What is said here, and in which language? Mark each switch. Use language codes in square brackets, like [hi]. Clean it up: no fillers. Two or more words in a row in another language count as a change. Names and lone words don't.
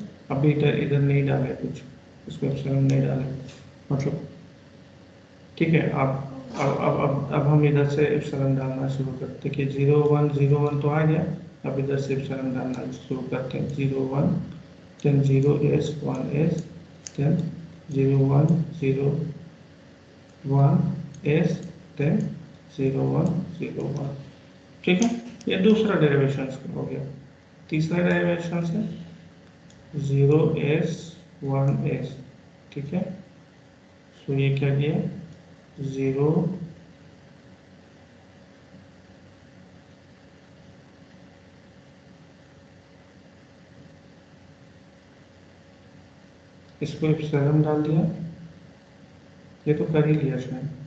[hi] अभी इधर नहीं डाले कुछ, इसको एप्सिलॉन नहीं डाले, मतलब ठीक है। अब हम इधर से एप्सिलॉन डालना शुरू करते हैं कि 0 1 0 1 तो आ गया, अब इधर से एप्सिलॉन डालना शुरू करते हैं 0 1, देन 0s 1s, देन 0 1 0 1s, देन 0 1 0 1, ठीक है। ये दूसरा डेरिवेशन हो गया। तीसरा डेरिवेशन है 0s 1s, ठीक है। तो ये क्या किया 0 इसको एप्सिलॉन डाल दिया, ये तो कर ही लिया इसने,